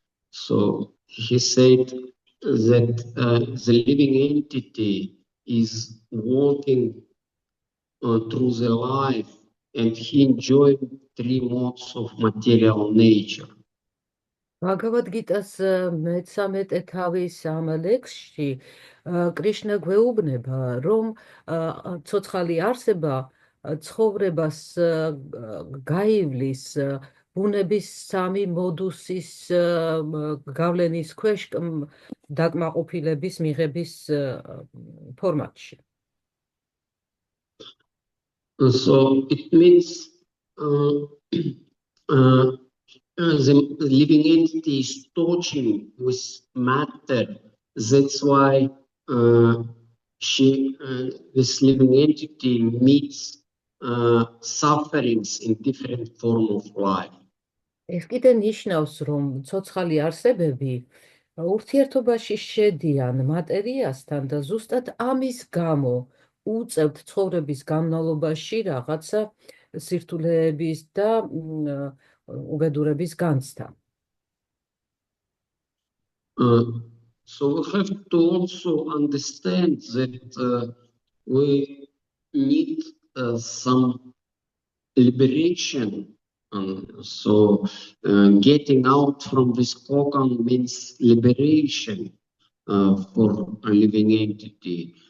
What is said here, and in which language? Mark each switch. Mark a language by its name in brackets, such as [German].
[English] So he said that the living entity is walking through the life, and he enjoyed three modes of material nature. [Georgian] Bhagavad Gita's მე-13 თავის ამ ლექსში კრიშნა გვეუბნება, რომ ცოცხალი არსება ცხოვრებას გაივლის ბუნების სამი მოდუსის გავლენის ქვეშ დაკმაყოფილების მიღების ფორმატში. [English] So it means the living entity is touching with matter. That's why this living entity meets sufferings in different forms of life. [Georgian] ეს კიდე ნიშნავს, რომ ცოცხალი არსებები ურთიერთობაში შედიან მატერიასთან და ზუსტად ამის გამო უწევთ ცხოვრების განმავლობაში რაღაცა სირთულეების და უბედურების განცდა. [English] So we have to also understand that we need some liberation. So getting out from this cocoon means liberation for a living entity.